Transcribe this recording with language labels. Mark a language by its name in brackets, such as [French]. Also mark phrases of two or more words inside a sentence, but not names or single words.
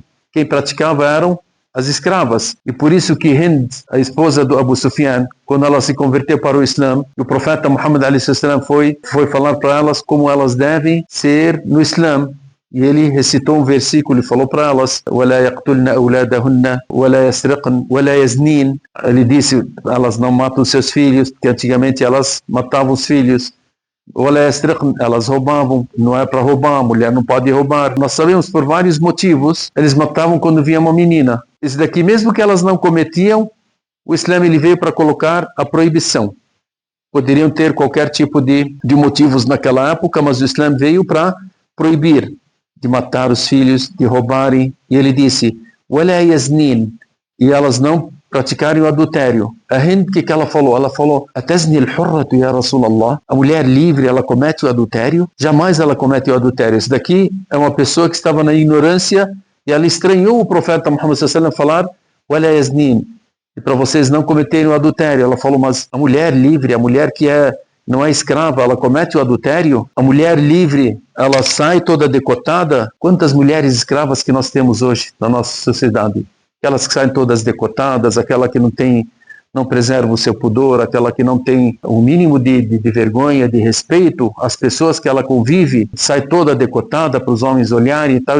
[Portuguese] Quem praticava eram as escravas. E por isso que Hind, a esposa do Abu Sufyan, quando ela se converteu para o Islã, o profeta Muhammad a.s. foi falar para elas como elas devem ser no Islã. E ele recitou um versículo e falou para elas: [Arabic] وَلَا يَقْتُلْنَ أَوْلَادَهُنَّ وَلَا يَسْرِقْنَ وَلَا يَزْنِينَ. [Portuguese] Ele disse: elas não matam seus filhos, porque antigamente elas matavam os filhos. [Arabic] وَلَا يَسْرِقْنَ, [Portuguese] elas roubavam, não é para roubar, a mulher não pode roubar. Nós sabemos por vários motivos, eles matavam quando via uma menina. Isso daqui, mesmo que elas não cometiam, o Islã ele veio para colocar a proibição. Poderiam ter qualquer tipo de motivos naquela época, mas o Islã veio para proibir de matar os filhos, de roubarem. E ele disse: [Arabic] وَلَا يَزْنِينَ, [Portuguese] e elas não praticarem o adultério. A Hind, que ela falou? Ela falou: [Arabic] أَتَزْنِي الْحُرَّةُ يَا رَسُولَ اللَّهِ. [Portuguese] A mulher livre, ela comete o adultério? Jamais ela comete o adultério. Isso daqui é uma pessoa que estava na ignorância e ela estranhou o profeta Muhammad [Arabic] صلى الله عليه وسلم [Portuguese] falar: [Arabic] وَلَا يَزْنِينَ, [Portuguese] e para vocês não cometerem o adultério. Ela falou: mas a mulher livre, a mulher que não é escrava, ela comete o adultério? A mulher livre, ela sai toda decotada? Quantas mulheres escravas que nós temos hoje na nossa sociedade? Aquelas que saem todas decotadas, aquela que não preserva o seu pudor, aquela que não tem o mínimo de vergonha, de respeito às pessoas que ela convive, sai toda decotada para os homens olharem e tal.